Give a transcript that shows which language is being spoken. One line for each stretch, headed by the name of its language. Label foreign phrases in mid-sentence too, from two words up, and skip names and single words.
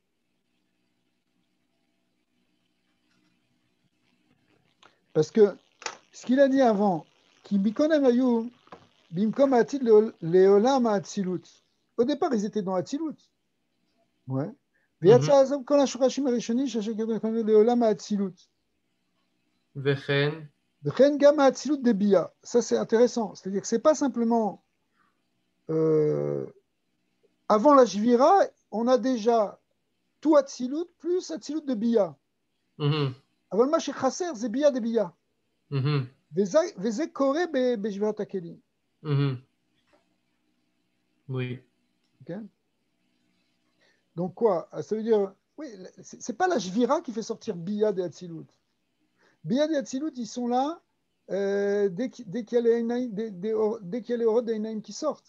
French: Parce que ce qu'il a dit avant, qui
Hebrew: בקומם היו, במקום עתיד לעולם אצילות.
French: Au départ, ils étaient dans Atzilut. Ouais.
Hebrew: ויצא אז כל השורשים הראשונים שכתבנו לעולם האצילות. וכן גם האצילות דביה.
French: Ça c'est intéressant. C'est-à-dire que c'est pas simplement avant la Jvira, on a déjà tout Atzilut plus Atzilut de Bia.
Hebrew: אבל מה שחסר זה ביה דביה. וזה קורה בשבירת הכלים.
French: Oui. Okay. Donc quoi? Ça veut dire, oui, c'est pas la Jvira qui fait sortir Bia de Hatzilut. Bia de Hatzilut, ils sont là dès qu'il y a les
Hebrew: אורות דעינים
French: qui sortent.